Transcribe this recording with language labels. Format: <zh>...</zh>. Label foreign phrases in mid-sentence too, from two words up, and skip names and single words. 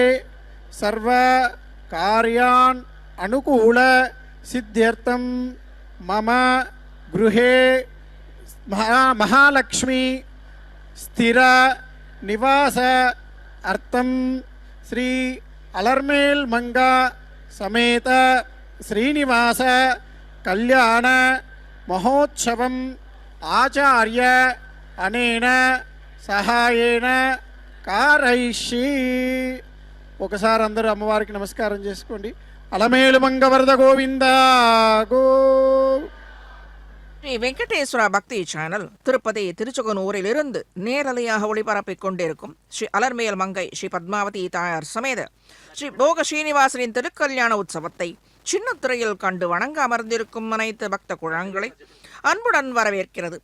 <sa>సర్వ కార్యాన్ అనుకూల సిద్ధ్యర్థం మమ గృహే మహాలక్ష్మి స్థిర నివాస అర్థం శ్రీ అలర్మేల్ మంగా సమేత శ్రీనివాస కళ్యాణ మహోత్సవం ఆచార్య అనేన సహాయేన కారైషి.</sa> <te>ఒకసారి అందరూ అమ్మవారికి నమస్కారం చేసుకోండి. అలమేలు మంగవరద గోవింద గో.</te> <ta>ஸ்ரீ வெங்கடேஸ்வரா பக்தி சேனல் திருப்பதி திருச்செங்கனூரிலிருந்து நேரலையாக ஒளிபரப்பிக் கொண்டிருக்கும் ஸ்ரீ அலர்மேல் மங்கை ஸ்ரீ பத்மாவதி தாயார் சமேத ஸ்ரீ போக ஸ்ரீனிவாசனின் திருக்கல்யாண உற்சவத்தை சின்னத்திரையில் கண்டு வணங்க அமர்ந்திருக்கும் அனைத்து பக்த குழந்தைகளை அன்புடன் வரவேற்கிறது.</ta>